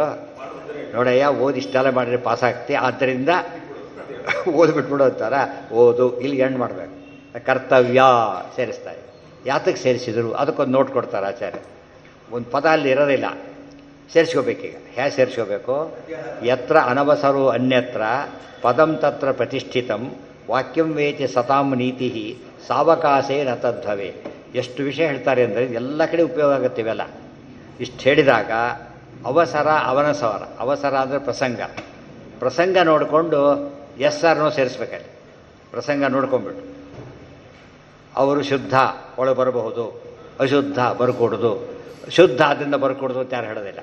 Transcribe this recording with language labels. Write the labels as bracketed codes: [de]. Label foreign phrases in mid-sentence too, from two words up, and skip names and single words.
[kn] ನೋಡಯ್ಯ, ಓದಿ ಇಷ್ಟೆಲ್ಲ ಮಾಡಿದ್ರೆ ಪಾಸ್ ಆಗ್ತಿ, ಆದ್ದರಿಂದ ಓದ್ಬಿಟ್ಬಿಡು ಅಂತಾರ. ಓದು ಇಲ್ಲಿ ಎಂಡ್ ಮಾಡಬೇಕು. ಕರ್ತವ್ಯ ಸೇರಿಸ್ತಾರೆ. ಯಾತಕ್ಕೆ ಸೇರಿಸಿದ್ರು ಅದಕ್ಕೊಂದು ನೋಟ್ ಕೊಡ್ತಾರೆ ಆಚಾರ್ಯ. ಒಂದು ಪದ ಅಲ್ಲಿ ಇರೋದಿಲ್ಲ, ಸೇರಿಸ್ಕೋಬೇಕೀಗ. ಹೇಗೆ ಸೇರಿಸ್ಕೋಬೇಕು? [sa] ಯತ್ರ ಅನವಸರೋ ಅನ್ಯತ್ರ ಪದಂ ತತ್ರ ಪ್ರತಿಷ್ಠಿತಂ ವಾಕ್ಯಂ ವೇತಿ ಸತಾಂ ನೀತಿ ಸಾವಕಾಶೇ ನ ತದ್ಭವೆ. [kn] ಎಷ್ಟು ವಿಷಯ ಹೇಳ್ತಾರೆ ಅಂದರೆ ಎಲ್ಲ ಕಡೆ ಉಪಯೋಗ ಆಗುತ್ತೆ ಇವೆಲ್ಲ. ಇಷ್ಟು ಹೇಳಿದಾಗ ಅವಸರ ಅವನಸವರ. ಅವಸರ ಅಂದರೆ ಪ್ರಸಂಗ ನೋಡಿಕೊಂಡು ಎಸ್ ಆರ್ ನೋ ಸೇರಿಸ್ಬೇಕಲ್ಲಿ. ಪ್ರಸಂಗ ನೋಡ್ಕೊಂಡ್ಬಿಟ್ಟು ಅವರು ಶುದ್ಧ ಒಳಗೆ ಬರಬಹುದು, ಅಶುದ್ಧ ಬರ್ಕೊಡೋದು, ಶುದ್ಧ ಅದರಿಂದ ಬರ್ಕೊಡೋದು ಅಂತ ಯಾರು ಹೇಳೋದಿಲ್ಲ.